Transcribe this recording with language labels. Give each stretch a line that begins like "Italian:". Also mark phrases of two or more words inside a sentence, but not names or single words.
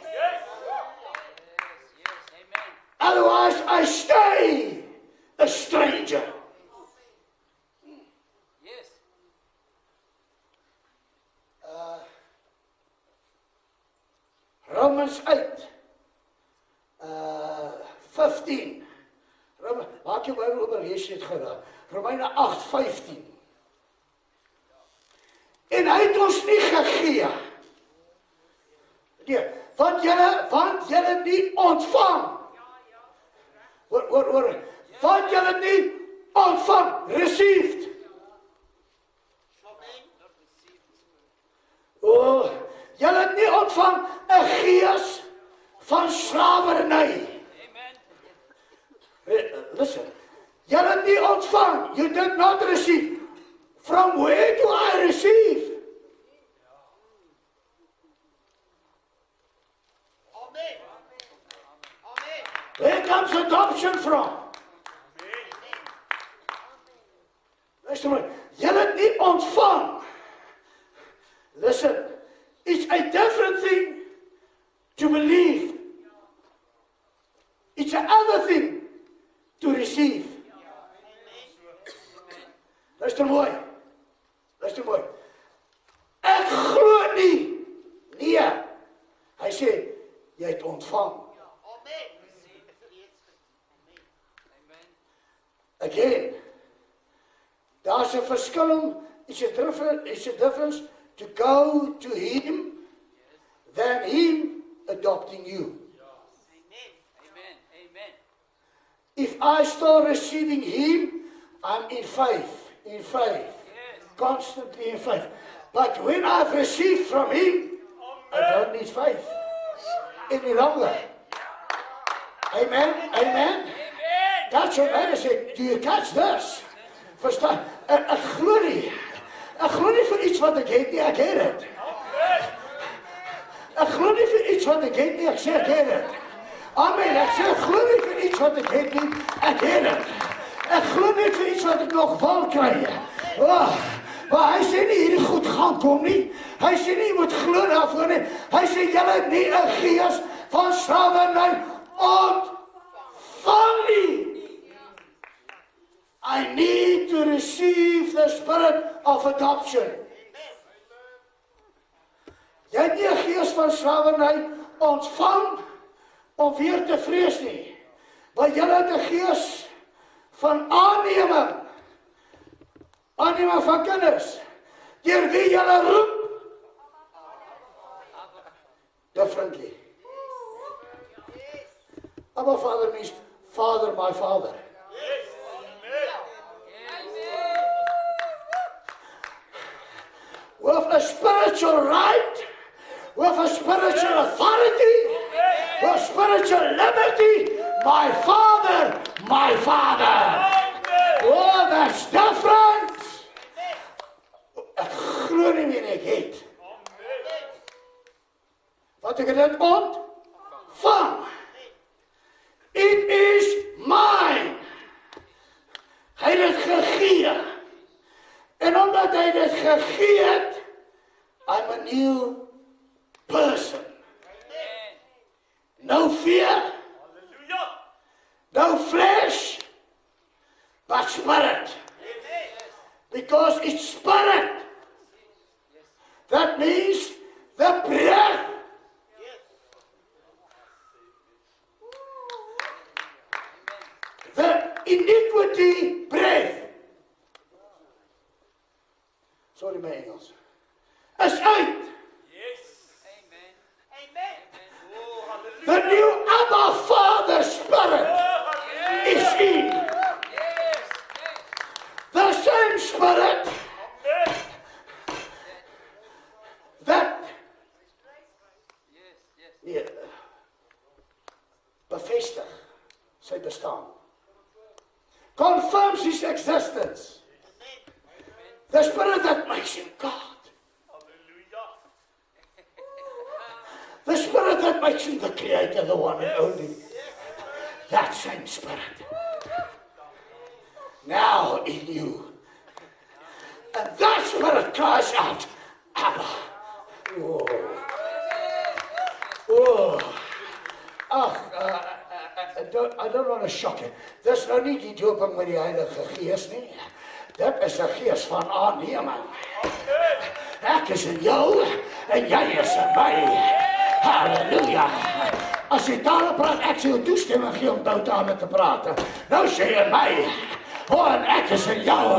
English: Otherwise, I stay a stranger. Romans 8, 15.
Afrikaans: Maak jou Bybel oop en lees dit gou daar. Romeine 8:15. En hy het ons nie gegee. Nee, want julle nie ontvang. Want julle nie ontvang, received. Julle het nie ontvang 'n gees van slawerny. Listen, julle het nie ontvang,
English: you did not receive. From where do I receive? Amen. Where comes adoption from?
Afrikaans: Luister maar, julle het nie ontvang.
English: Listen, it's a different thing to believe. It's another thing to receive.
Afrikaans: Luister mooi. Ek glo nie. Nee. Hy sê, jy het ontvang. Again, daar's 'n verskil om,
English: it's a difference to go to him than Him adopting you. If I start receiving Him, I'm in faith, constantly in faith. But when I've received from Him, I don't need faith any longer. Amen, amen. That's what I said. Do you catch this?
Afrikaans: Verstaan? Ek glo nie. Ek glo nie vir iets wat ek het nie, ek het dit. Ek glo nie vir iets wat ek het nie, ek sê ek het dit. Amen, ek sê ek glo nie vir iets wat ek het nie, ek het dit. Ek glo nie vir iets wat ek nog wil kry. Maar hy sê nie hierdie goed gaan kom nie. Hy sê nie jy moet glo daarvoor nie. Hy sê julle het nie 'n gees van slawerny ontvang nie.
English: I need to receive the spirit of adoption.
Afrikaans: Jy het nie 'n gees van slawerny ontvang om weer te vrees nie. Maar jy het 'n gees van aanneming. Aanneming van kinders. Deur wie jy roep.
English: Differently. Abba Father means Father, my Father. With a spiritual right, with a spiritual authority, with spiritual liberty, my Father, my Father. Oh, that's different.
Afrikaans: Ek glo nie meer ek het. Wat ek dit ontvang.
English: It is mine.
Afrikaans: Hy het dit gegee. En omdat hy dit gegee het,
English: I'm a new person. No fear. No flesh. But spirit. Because it's spirit. That means the breath. The iniquity breath. Sorry,
Afrikaans: my Engels. Is uit.
English: The new Abba Father Spirit is in. The same Spirit that
Afrikaans: bevestig sy bestaan.
English: Confirms his existence. The Spirit that makes him God. The Spirit that makes him the Creator, the one and only. That same Spirit. Now in you. And that Spirit cries out, Abba. Oh. Oh. I don't want to shock you.
Afrikaans: Dis nou nie die doping met die Heilige Gees nie. Dit is 'n gees van aanneming. Ek is in jou en jy is in my. Halleluja. As jy tale praat, ek sê jou toestemming gee om boutale te praat. Nou sê jy in my. Oh, en ek is in jou.